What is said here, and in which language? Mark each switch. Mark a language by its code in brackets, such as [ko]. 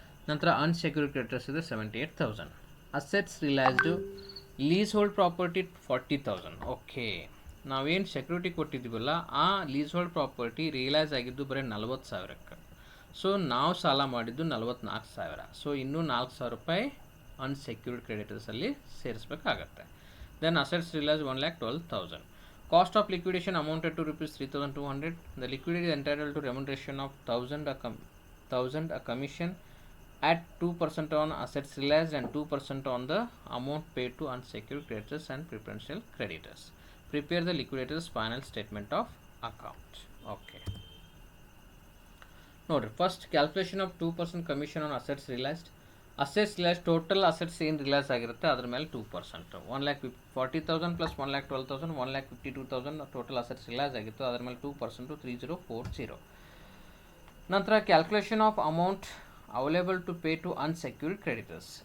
[kn] ನಂತರ unsecured creditors ಇದೆ 78,000. Assets ರಿಲೈಸ್ಡು lease hold property 40,000. Okay, ನಾವೇನು ಸೆಕ್ಯೂರಿಟಿ ಕೊಟ್ಟಿದ್ದೀವಲ್ಲ ಆ ಲೀಸ್ ಹೋಲ್ಡ್ ಪ್ರಾಪರ್ಟಿ ರಿಯಲೈಸ್ ಆಗಿದ್ದು ಬರೀ 40,000ಕ್ಕೆ. ಸೊ ನಾವು ಸಾಲ ಮಾಡಿದ್ದು 44,000. ಸೊ ಇನ್ನೂ 4,000 ರೂಪಾಯಿ unsecured ಕ್ರೆಡಿಟರ್ಸಲ್ಲಿ ಸೇರಿಸಬೇಕಾಗತ್ತೆ. [en] Then assets realise 1,12,000. Cost of liquidation amounted to rupees 3,200. The liquidator is entitled to remuneration of 1,000 a commission at 2% on assets realized and 2% on the amount paid to unsecured creditors and preferential creditors. Prepare the liquidator's final statement of account. Okay. Note, first calculation of 2% commission on assets realized. [kn] Assets realise total assets ಏನು realise ಆಗಿರುತ್ತೆ ಅದ್ರ ಮೇಲೆ 2%. 1,40,000 plus 1,12,000, 1,52,000 total assets realise ಆಗಿತ್ತು, ಅದ್ರ ಮೇಲೆ 2% 3,040. [en] ನಂತರ calculation of amount available to pay to unsecured creditors.